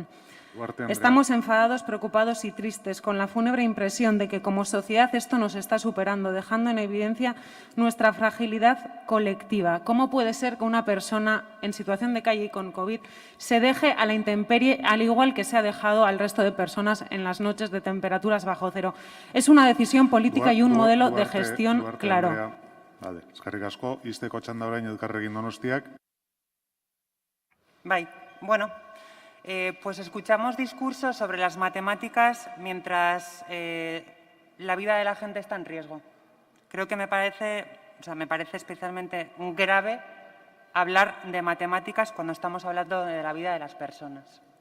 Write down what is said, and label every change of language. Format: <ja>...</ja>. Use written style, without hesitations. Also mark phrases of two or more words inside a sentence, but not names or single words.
<es>Estamos enfadados, preocupados y tristes, con la fúnebre impresión de que como sociedad esto nos está superando, dejando en evidencia nuestra fragilidad colectiva. ¿Cómo puede ser que una persona en situación de calle y con COVID se deje a la intemperie, al igual que se ha dejado al resto de personas en las noches de temperaturas bajo cero? Es una decisión política y un modelo de gestión claro. Vale,</es> <eu>eskerrik asko. Izteko txanda orain Elkarrekin Donostiak. Bai, bueno.</eu> <es>Pues escuchamos discursos sobre las matemáticas mientras la vida de la gente está en riesgo. Creo que me parece especialmente grave hablar de matemáticas cuando estamos hablando de la vida de las personas.</es>